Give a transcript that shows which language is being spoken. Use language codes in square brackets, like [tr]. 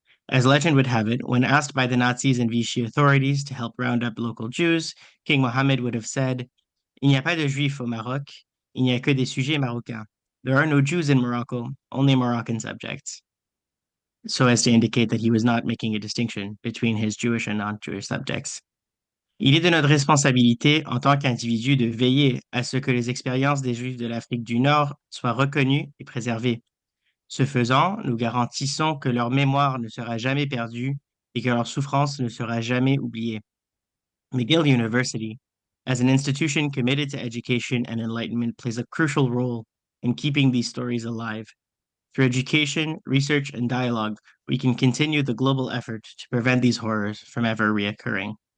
[en] As legend would have it, when asked by the Nazis and Vichy authorities to help round up local Jews, King Mohammed would have said, [fr] "Il n'y a pas de Juifs au Maroc, il n'y a que des sujets marocains," [en] there are no Jews in Morocco, only Moroccan subjects, so as to indicate that he was not making a distinction between his Jewish and non-Jewish subjects. [fr] Il est de notre responsabilité en tant qu'individus de veiller à ce que les expériences des Juifs de l'Afrique du Nord soient reconnues et préservées. Ce faisant, nous garantissons que leur mémoire ne sera jamais perdue et que leur souffrance ne sera jamais oubliée. [en] McGill University, as an institution committed to education and enlightenment, plays a crucial role in keeping these stories alive. Through education, research, and dialogue, we can continue the global effort to prevent these horrors from ever reoccurring.